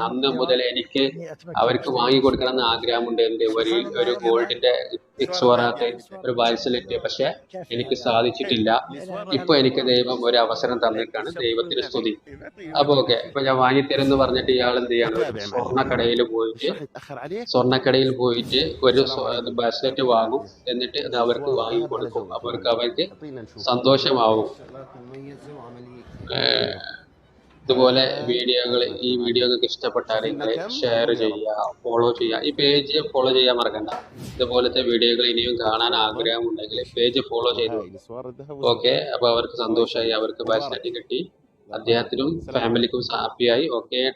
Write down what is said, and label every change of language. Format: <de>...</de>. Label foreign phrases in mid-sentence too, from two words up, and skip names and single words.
<ml>അന്ന് മുതൽ എനിക്ക് അവർക്ക് വാങ്ങിക്കൊടുക്കണം എന്ന് ആഗ്രഹമുണ്ട്, എന്ത് ഒരു ഗോൾഡിന്റെ ഇക്സ്വാറാത്ത് ഒരു ബ്രാസ്ലെറ്റ്. പക്ഷെ എനിക്ക് സാധിച്ചിട്ടില്ല. ഇപ്പൊ എനിക്ക് ദൈവം ഒരു അവസരം തന്നിട്ടാണ്, ദൈവത്തിന് സ്തുതി. അപ്പൊ ഓക്കെ, ഇപ്പൊ ഞാൻ വാങ്ങിത്തരും എന്ന് പറഞ്ഞിട്ട് ഇയാൾ എന്ത് ചെയ്യാണ്, ഒരു</ml> <ar>تابع معي</ar> <ml>സ്വർണ്ണക്കടയിൽ പോയിട്ട്</ml> <ar>الشهر يتأخر عليك</ar> <ml>ഒരു</ml> <ar>السلام عليكم</ar> <ml>ബ്രാസ്ലെറ്റ്</ml> <ar>يعطيكم</ar> <ml>വാങ്ങും,</ml> <ar>العافية</ar> <ml>എന്നിട്ട് അത് അവർക്ക്</ml> <ar>الأسبوع الذهاب على</ar> <ml>വാങ്ങിക്കൊടുക്കും.</ml> <ar>جولة</ar> <ml>അവർക്ക്</ml> <ar>ثمانية يعطينا نشوف</ar> <ml>സന്തോഷമാവും.</ml> <ar>شغلات مميزة وعملية كثير ഏഹ് حلوة</ar> <ml>ഇതുപോലെ വീഡിയോകൾ,</ml> <ar>الله</ar> <ml>ഈ</ml> <ar>يديم</ar> <ml>വീഡിയോ</ml> <ar>عليك</ar> <ml>നിങ്ങൾക്ക് ഇഷ്ടപ്പെട്ടാൽ</ml> <ar>شوف لنا</ar> <ml>നിങ്ങൾ</ml> <ar>كم</ar> <ml>ഷെയർ</ml> <ar>وقول يا رب</ar> <ml>ചെയ്യുക, ഫോളോ ചെയ്യുക. ഈ</ml> <en>page follow</en> <ml>ചെയ്യാൻ മറക്കണ്ട. ഇതുപോലത്തെ വീഡിയോകൾ ഇനിയും കാണാൻ</ml> <ar>تفضل</ar> <ml>ആഗ്രഹമുണ്ടെങ്കിൽ</ml> <en>page follow</en> <ml>ചെയ്തു.</ml> <ar>وهاي الأسوار الذهب</ar> <ml>ഓക്കെ,</ml> <ar>والفضة</ar> <ml>അപ്പൊ അവർക്ക്</ml> <ar>الله</ar> <ml>സന്തോഷമായി,</ml> <ar>يسلمك</ar> <ml>അവർക്ക്</ml> <ar>مبارك</ar> <ml>ബ്രാസ്ലെറ്റ് കിട്ടി,</ml> <ar>الله يبارك</ar> <ml>അദ്ദേഹത്തിനും</ml> <ar>فيك السلام عليكم</ar> <ml>ഫാമിലിക്കും ഹാപ്പിയായി. ഓക്കെ.</ml>